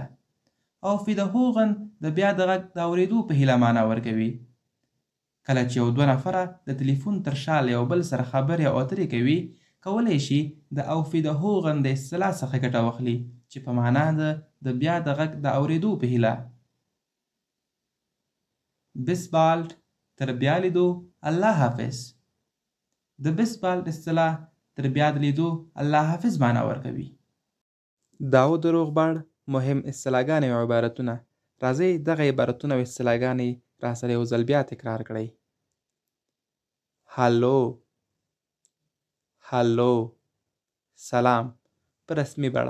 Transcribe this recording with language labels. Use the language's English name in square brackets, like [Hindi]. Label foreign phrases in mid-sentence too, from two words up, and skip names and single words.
[German] auf Wiederhören [Pashto] د بیا د غږ د اورېدو په هیله معنا ورکوي. کله چې یو دوه نفره د تلیفون تر شا له یو بل سره خبرې او اترې کوي، کولی شي د [German] auf Wiederhören [Pashto] د اصطلاح څخه ګټه واخلي چې په معنا د بیا د غږ د اورېدو په هیله. [German] bis bald [Pashto] تر بیا لیدو، الله حافظ. د [German] bis bald [Pashto] اصطلاح تر بیا د لیدو الله حافظ معنا ورکوي. دا و د روغبړ مهم اصطلاحګانې او عبارتونه. راځئ دغه عبارتونه او اصطلاحګانې راسره یو ځل بیا تکرار کړئ. هالو، هالو، سلام په رسمي بڼه.